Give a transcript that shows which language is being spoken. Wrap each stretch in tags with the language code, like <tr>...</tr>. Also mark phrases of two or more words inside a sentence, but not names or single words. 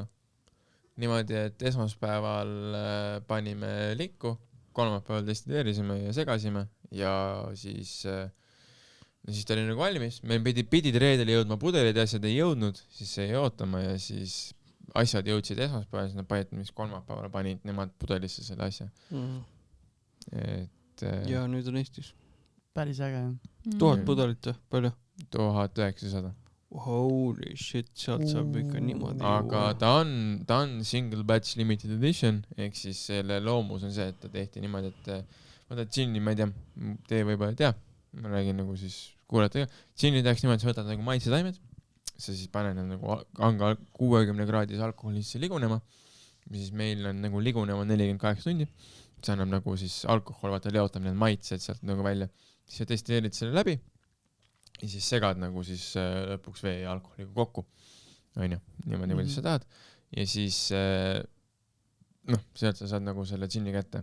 <et>Niimoodi, et esmaspäeval panime likku, kolmapäeval destilleerisime ja segasime ja siis ja siis ta oli nagu valmis, meil pidid reedel jõudma pudelid ja asjad ei jõudnud, siis jäi ootama ja siis asjad jõudsid esmaspäeval, siis nad panid, mis kolmapäeval panid nemad pudelisse selle asja. Et ja nüüd on Eestis. Päris äge. 1000 pudelit, palju? 1900.</et> <en>Holy shit,</en> <et>sealt saab ikka niimoodi. Aga ta on</et> <en>single batch limited edition,</en> <et>ehk siis selle loomus on see, et ta tehti niimoodi, et võtad džinni, ma ei tea, tee võib-olla ei tea, ma räägin nagu siis kuulajatega, džinni tehakse niimoodi, sa võtad nagu maitsetaimed, sa siis paned nagu 60 kraadis alkoholisse ligunema, siis meil on nagu ligunema 48 tundi, see annab nagu siis alkohol, vaata leotab need maitsed sealt nagu välja, siis sa testieerid selle läbi ja siis segad nagu siis lõpuks vee ja alkoholiga kokku, onju, niimoodi kuidas sa tahad ja siis sealt sa saad nagu selle džinni kätte.</et>